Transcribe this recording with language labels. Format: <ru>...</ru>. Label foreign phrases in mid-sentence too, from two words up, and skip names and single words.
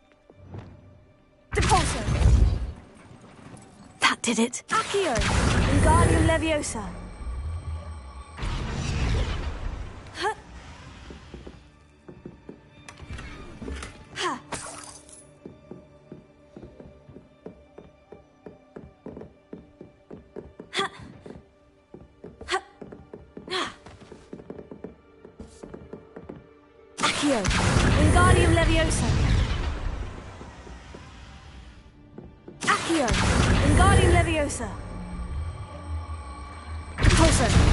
<en>Depulso! That did it. Accio! Wingardium Leviosa! Huh. Ha! Ha! Ha! Ah. Accio! Wingardium Leviosa! Accio! Wingardium Leviosa! Depulso!</en>